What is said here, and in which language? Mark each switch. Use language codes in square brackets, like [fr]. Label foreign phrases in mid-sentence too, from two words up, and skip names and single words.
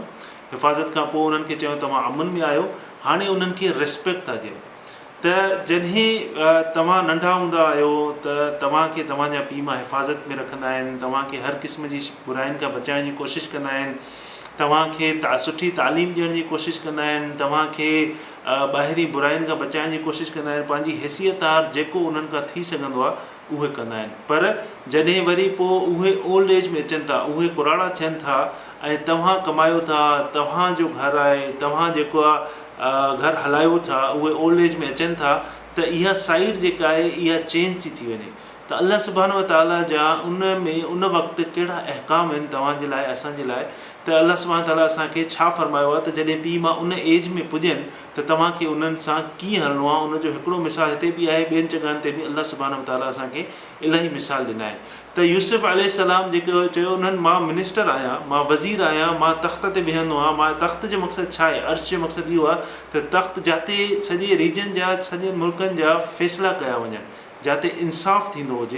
[sd] हिफ़ाज़त खां पोइ उन्हनि खे चयो तव्हां अमन में आहियो. हाणे उन्हनि खे रिस्पेक्ट था ॾियनि त जॾहिं तव्हां नंढा हूंदा आहियो त तव्हांखे तव्हांजा पीउ माउ हिफ़ाज़त में रखंदा आहिनि, तव्हांखे हर क़िस्म जी बुराइनि खां बचाइण जी कोशिशि कंदा आहिनि, तव्हांखे सुठी तालीम ॾियण जी कोशिशि कंदा आहिनि, तव्हांखे ॿाहिरी बुराइनि खां बचाइण जी कोशिशि कंदा आहिनि, पंहिंजी हैसियतदार जेको उन्हनि खां थी सघंदो आहे उहे कंदा आहिनि. पर जॾहिं वरी पोइ उहे [en] old age [sd] में अचनि था, उहे पुराणा थियनि था ऐं तव्हां कमायो था, तव्हांजो घरु आहे, तव्हां जेको आहे घरु हलायो था, उहे [en] old age [sd] में अचनि था, त इहा साइड जेका आहे इहा चेंज थी वञे. त अल्लाह सुब्हानहु व तआला जा उन वक़्तु कहिड़ा अहकाम आहिनि तव्हांजे लाइ, असांजे लाइ. त अल्लाह सुब्हानहु व तआला असांखे छा फ़रमायो आहे त जॾहिं पीउ माउ उन एज में पुॼनि त तव्हांखे उन्हनि सां कीअं हलणो आहे. उनजो हिकिड़ो मिसाल हिते बि आहे, ॿियनि जॻहियुनि ते बि अल्लाह सुब्हानहु व तआला असांखे इलाही मिसाल ॾिना आहिनि. त यूसुफ अलैहिस्सलाम जेको चयो उन्हनि, मां मिनिस्टर आहियां, मां वज़ीर आहियां, मां तख़्त ते वेहंदो आहियां. मां तख़्त जो मक़सदु छा आहे? अर्श जो मक़सदु इहो आहे त तख़्त जिते सॼे रीजन जा, सॼे मुल्कनि जा फ़ैसिला कया वञनि, जिते इंसाफ़ थींदो हुजे.